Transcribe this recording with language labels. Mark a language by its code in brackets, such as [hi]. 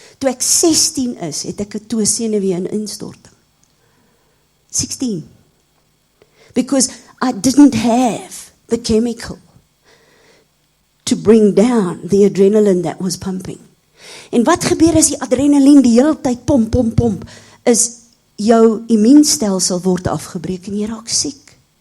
[af] Toe ek 16 is, het ek 'n toesenuwee in instorting. 16. [en] Because I didn't have the chemical to bring down the adrenaline that was pumping. [af] En wat gebeur as die adrenalien die hele tyd pomp, is jou immuunstelsel word afgebreek en jy raak siek.